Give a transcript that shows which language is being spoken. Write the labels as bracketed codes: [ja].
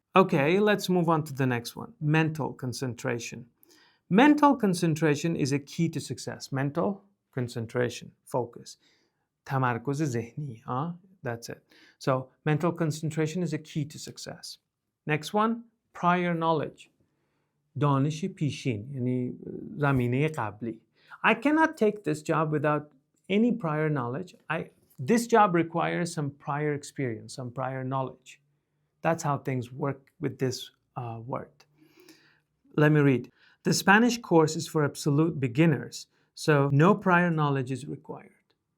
[en] Okay, let's move on to the next one. Mental concentration. Mental concentration is a key to success. Mental concentration, focus. [fa] تمرکز ذهنی, [en] that's it. So mental concentration is a key to success. Next one, prior knowledge. [fa] دانش پیشین, یعنی زمینه قبلی. [en] I cannot take this job without any prior knowledge. This job requires some prior experience, some prior knowledge. That's how things work with this word. Let me read. The Spanish course is for absolute beginners, so no prior knowledge is required.